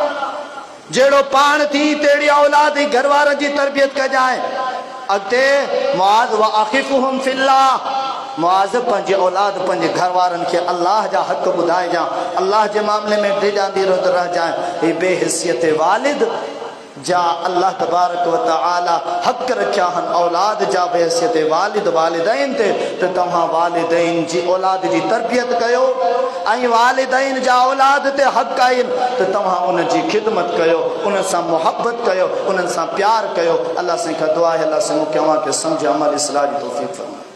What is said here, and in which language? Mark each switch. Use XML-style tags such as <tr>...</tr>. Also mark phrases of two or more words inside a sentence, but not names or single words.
<sd>जहिड़ो पाण थी तहिड़ी औलाद जी घरवारनि जी तरबियत कजांइ। अॻिते</sd> <ar>معاذ وأخفهم في الله,</ar> <sd>मुआज़ पंहिंजे औलाद पंहिंजे घर वारनि खे अल्लाह जा हक़ ॿुधाइजां, अल्लाह जे मामले में डिॼांदी रहजांइ। ही बेहिसियत वालिद जा</sd> <ar>الله تبارك وتعالى</ar> <sd>हक़ रखिया आहिनि औलाद जा बेहिसियत वालिद वालिदैन ते, त तव्हां वालिदैन जी औलाद जी तरबियत कयो ऐं वालिदैन जा औलाद ते हक़ आहिनि त तव्हां उन जी ख़िदमत कयो, उन सां मुहबत कयो, उन्हनि सां प्यार कयो।</sd> <ur>اللہ سے دعا ہے,</ur> <sd>अल्लाह से मूंखे अव्हां खे सम्झ अमल इस्लाह जी तौफ़ीक़ फरमाए।</sd>